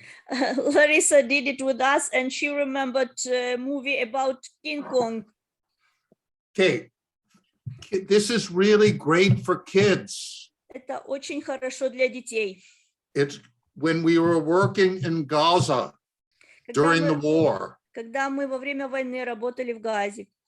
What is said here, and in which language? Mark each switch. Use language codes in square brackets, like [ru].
[en] Larissa did it with us, and she remembered a movie about King Kong. Okay. This is really great for kids. [ru] Это очень хорошо для детей. [en] It's when we were working in Gaza during the war, [ru] Когда мы во время войны работали в Газе,